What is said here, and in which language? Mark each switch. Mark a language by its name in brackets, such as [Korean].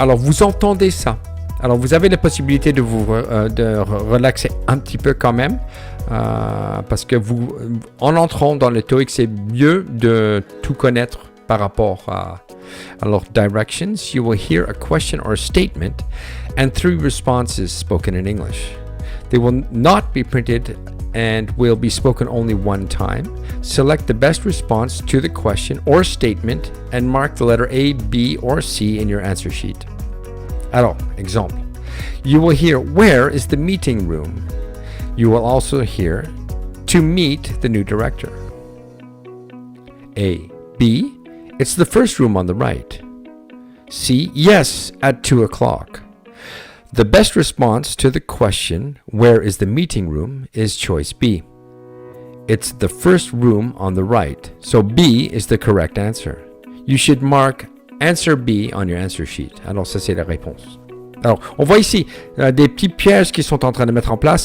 [French] Alors, vous entendez ça. Alors, vous avez la possibilité de vous relaxer un petit peu quand même, parce que en entrant dans le TOEIC, c'est mieux de tout connaître par rapport à... [English] Alors, directions, you will hear a question or a statement and 3 responses spoken in English. They will not be printed and will be spoken only one time. Select the best response to the question or statement and mark the letter A, B, or C in your answer sheet. [French] Alors, exemple. [English] You will hear, where is the meeting room? You will also hear, to meet the new director. A. B. It's the first room on the right. C. Yes, at 2 o'clock. The best response to the question, where is the meeting room, is choice B. It's the first room on the right. So B is the correct answer. You should mark answer B on your answer sheet. [French] Alors ça, c'est la réponse. Alors, on voit ici des petits pièges qui sont en train de mettre en place.